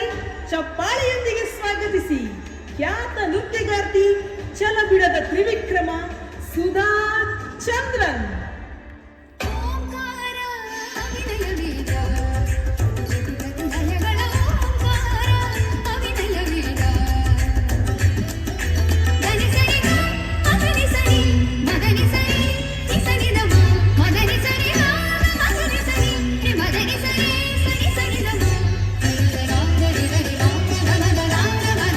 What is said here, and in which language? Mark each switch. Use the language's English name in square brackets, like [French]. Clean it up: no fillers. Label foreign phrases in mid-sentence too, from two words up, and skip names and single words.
[Kannada] ಚಪ್ಪಾಳೆಯೊಂದಿಗೆ ಸ್ವಾಗತಿಸಿ ಖ್ಯಾತ ನೃತ್ಯಗಾರ್ತಿ, ಛಲಬಿಡದ ತ್ರಿವಿಕ್ರಮ ಸುಧಾ ಆಕ್ಷನ್. ಓಂಕಾರ ಅಭಿನಯ ವೇದ ಲಯಗಳ ಓಂಕಾರ ಅಭಿನಯ ವೇದ ಧನಿ ಸರಿ ಗ ಮಗನಿ ಸರಿ ಮಗನಿ ಸರಿ ನಿಸನಿ ನಮ ಮಗನಿ ಸರಿ ಗ ಮಗನಿ ಸರಿ ಮಗನಿ ಸರಿ ಸರಿ ಸರಿ ನಮ ರಾಮ ಗರಿ ಗರಿ ರಾಮ ಗಮ ರಾಮ ಗಮ